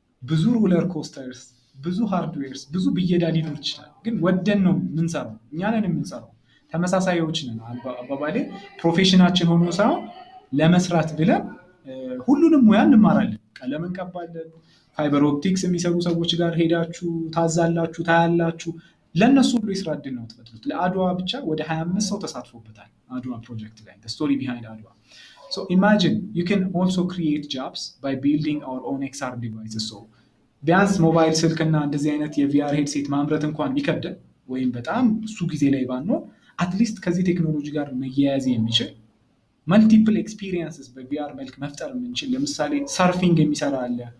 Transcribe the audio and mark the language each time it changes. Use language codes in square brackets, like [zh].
[am] ብዙ ሮለር ኮስተርስ ብዙ ሃርድዌርስ ብዙ ብየዳ ሊኖር ይችላል። ግን ወደን ነው የምንሰራው እኛ ነን የምንሰራው ተመሳሳዮች ነን። አባባሌ ፕሮፌሽናችን ሆኖ ሳይሆን ለመስራት ብለን ሁሉንም ሙያ እንማራለን። ቀለም እንቀባለን። ፋይበር ኦፕቲክስ የሚሰሩ ሰዎች ጋር ሄዳችሁ ታዛላችሁ ታያላችሁ። ለነሱ ሁሉ የስራ እድል ነው ተፈጥሮት። ለአድዋ ብቻ ወደ 25 ሰው ተሳትፎበታል አድዋ ፕሮጀክት ላይ [en] the story behind [am] አድዋ. [en] So imagine you can also create jobs by building our own XR devices. [am] So ቢያንስ ሞባይል ስልክና እንደዚህ አይነት የቪአር ሄድሴት ማምረት እንኳን ቢከብደን ወይም በጣም እሱ ጊዜ ላይ ባንሆን አትሊስት ከዚህ ቴክኖሎጂ ጋር መያያዝ የሚችል መልቲፕል ኤክስፒሪየንስስ በቪአር መልክ መፍጠር የምንችል ለምሳሌ ሰርፊንግ የሚሰራ አለ።